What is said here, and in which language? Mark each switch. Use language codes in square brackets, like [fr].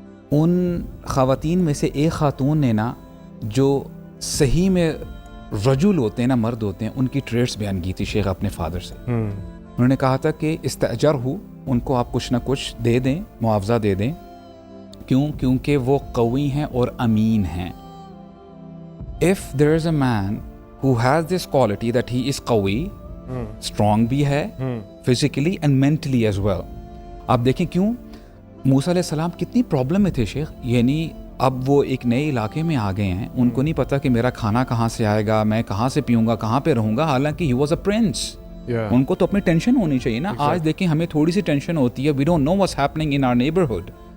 [ur] ان خواتین میں سے ایک خاتون نے نا جو صحیح میں رجل ہوتے ہیں نا, مرد ہوتے ہیں, ان کی ٹریٹس بیان کی تھی شیخ اپنے فادر سے. انہوں نے کہا تھا کہ استاجر ہو, ان کو آپ کچھ نہ کچھ دے دیں, معاوضہ دے دیں. کیوں؟ کیونکہ وہ قوی ہیں اور امین ہیں. [en] if there is a man who has this quality that he is قوی, strong بھی ہے physically and mentally as well. [ur] آپ دیکھیں کیوں موسیٰ علیہ السلام کتنی پرابلم میں تھے شیخ. یعنی اب وہ ایک نئے علاقے میں آ گئے ہیں, ان کو نہیں پتا کہ میرا کھانا کہاں سے آئے گا, میں کہاں سے پیوں گا, کہاں پہ رہوں گا, حالانکہ [en] he was a prince. [ur] ان کو تو اپنی ٹینشن ہونی چاہیے نا. آج دیکھیں ہمیں تھوڑی سی ٹینشن ہوتی ہے, [en] we don't know what's happening in our neighborhood.